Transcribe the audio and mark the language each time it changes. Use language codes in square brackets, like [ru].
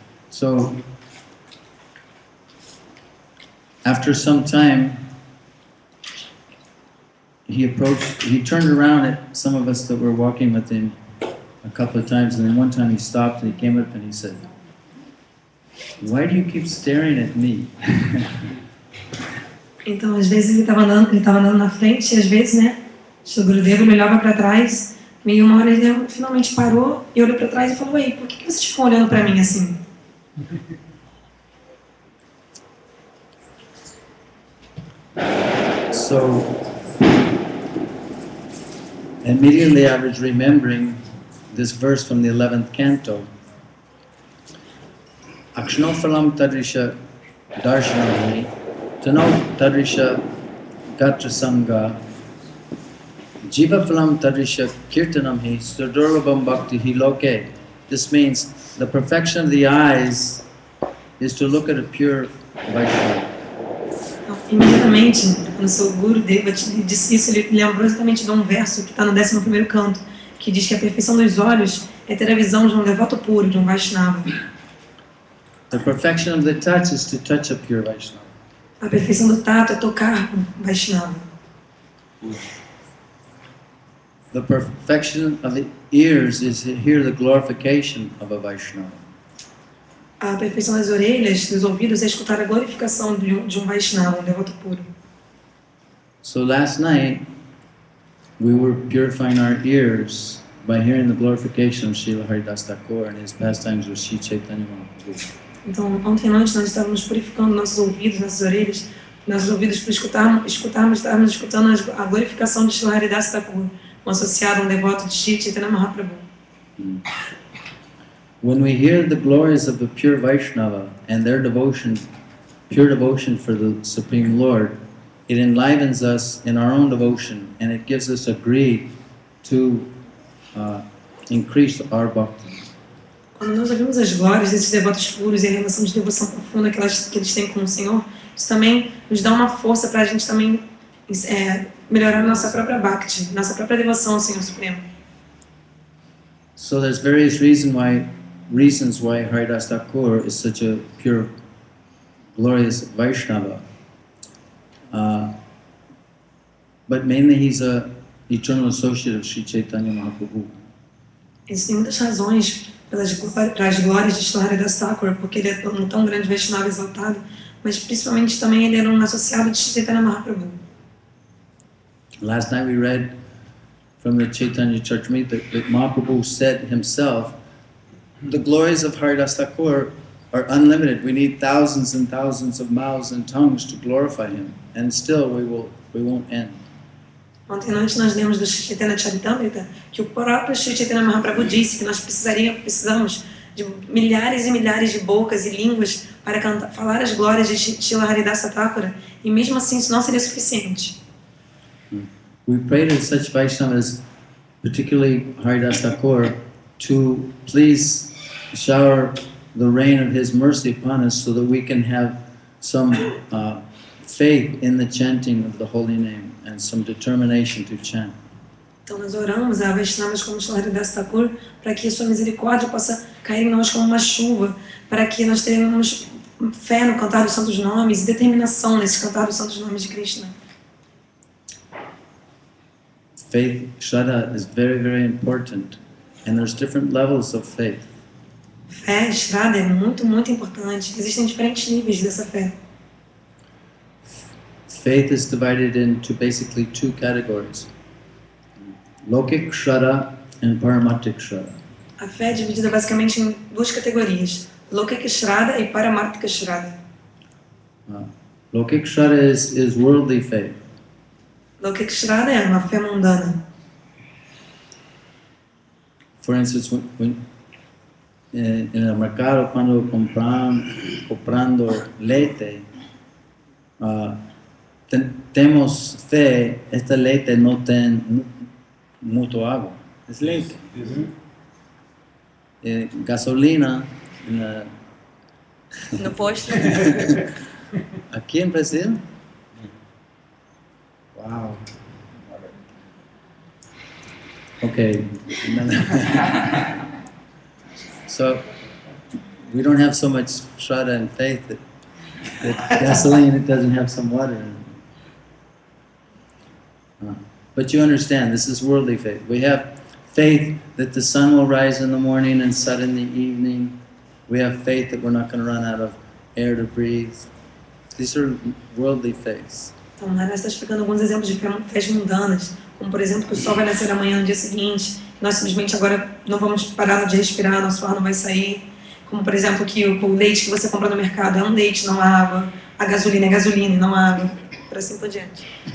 [en] So, after some time, he turned around at some of us that were walking with him a couple of times, and then one time he stopped and he came up and he said, "Why do you keep staring at me?" [pt] Então, às vezes ele estava andando na frente, e às vezes, né, o Gurudeva olhava para trás, e uma hora ele finalmente parou e olhou para trás e falou: "Ei, por que vocês ficam olhando para mim assim?" [en] So, immediately I was remembering this verse from the 11th canto. [sa] Akshnofalam tadrisha darshanam tano tadrisha gatra sangha jiva phalam tadrisha kirtanam hi sudurlabham bhakti hi loke. [en] This means the perfection of the eyes is to look at a pure Vaishnava. [pt] Imediatamente, quando o seu Guru Deva disse isso, ele lembrou exatamente de um verso que está no 11º canto, que diz que a perfeição dos olhos é ter a visão de um devoto puro, de um Vaishnava. [en] The perfection of the touch is to touch a pure Vaishnava. [pt] A perfeição do tato é tocar um Vaishnava. [en] The perfection of the ears is to hear the glorification of a Vaishnava. [pt] A perfeição das orelhas, dos ouvidos, é escutar a glorificação de um Vaishnava, um devoto puro. [en] So last night, we were purifying our ears by hearing the glorification of Srila Haridas Thakur and his pastimes with Sri Chaitanya Mahaprabhu. [pt] Então, ontem à noite nós estávamos purificando nossos ouvidos, nossas orelhas, nossos ouvidos para estávamos escutando a glorificação de Srila Haridas Thakur, um associado, um devoto de Sri Chaitanya Mahaprabhu. [en] When we hear the glories of the pure Vaishnava and their devotion, pure devotion for the Supreme Lord, it enlivens us in our own devotion and it gives us a greed to increase our bhakti. [pt] Quando nós ouvimos as glórias desses devotos puros e a relação de devoção profunda que eles têm com o Senhor, isso também nos dá uma força para a gente também melhorar nossa própria bhakti, nossa própria devoção ao Senhor Supremo. [en] So there's various reasons why Haridas Thakur is such a pure, glorious Vaishnava. But mainly he's a eternal associate of Sri Chaitanya Mahaprabhu. [pt] Existem muitas razões para as glórias de Srila Haridas Thakur, porque ele é um tão grande Vaishnava exaltado, mas principalmente também ele era um associado de Sri Chaitanya Mahaprabhu. [en] Last night we read from the Chaitanya Charitamrita that Mahaprabhu said himself, the glories of Haridas Thakur are unlimited. We need thousands and thousands of mouths and tongues to glorify him, and still we won't end. [pt] Ontem à noite nós lemos do Chaitanya Charitamrita que o próprio Sri Chaitanya Mahaprabhu disse que nós precisamos de milhares e milhares de bocas e línguas para falar as glórias de Srila Haridas Thakur, e mesmo assim isso não seria suficiente. [en] We pray to such Vaishnavas, particularly Haridas Thakur, to please shower the rain of his mercy upon us so that we can have some faith in the chanting of the holy name and some determination to chant. [pt] Então nós oramos a Vaishnavas como Srila Haridas Thakur para que sua misericórdia possa cair em nós como uma chuva, para que nós tenhamos fé no cantar dos santos nomes e determinação nesse cantar dos santos nomes de Krishna. [en] Faith, Shraddha, is very, very important, and there's different levels of faith. [pt] Fé, Shraddha, é muito, muito importante. Existem diferentes níveis dessa fé. [en] Faith is divided into basically two categories: Lokik Shraddha and Paramarthik Shraddha. [pt] A fé é dividida basicamente em duas categorias: Lokik Shraddha e Paramarthika Shraddha. [en] Lokik Shraddha is worldly faith. [pt] Lokik Shraddha é uma fé mundana. [en] For instance, [es] en el mercado cuando comprando leite, temos fe, esta leite no tem mucho agua, es leite. [pt] Gasolina No posto. Aqui em Brasil? [en] Wow. Okay. So we don't have so much Shraddha and faith that gasoline, it doesn't have some water in it. But you understand, this is worldly faith. We have faith that the sun will rise in the morning and set in the evening. We have faith that we're not going to run out of air to breathe. These are worldly faiths. [pt] Então, Maharaj está explicando alguns exemplos de fés mundanas, como por exemplo que o sol vai nascer amanhã no dia seguinte, nós simplesmente agora não vamos parar de respirar, nosso ar não vai sair. Como por exemplo que o leite que você compra no mercado é um leite, não água. A gasolina é gasolina e não água. Por assim por diante.